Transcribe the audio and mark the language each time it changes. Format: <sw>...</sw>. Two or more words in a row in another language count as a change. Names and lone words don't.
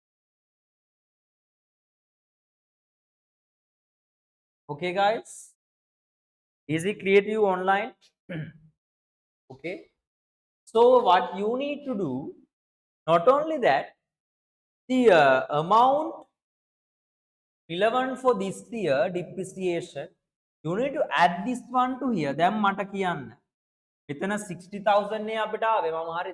<en>Okay guys, is it clear to you online? Okay, so what you need to do, not only that, the amount relevant for this year depreciation, you need to add this one to here.</en> <si>දැන් මට කියන්න මෙතන 60,000 නේ අපිට ආවේ මම හරිද?</si>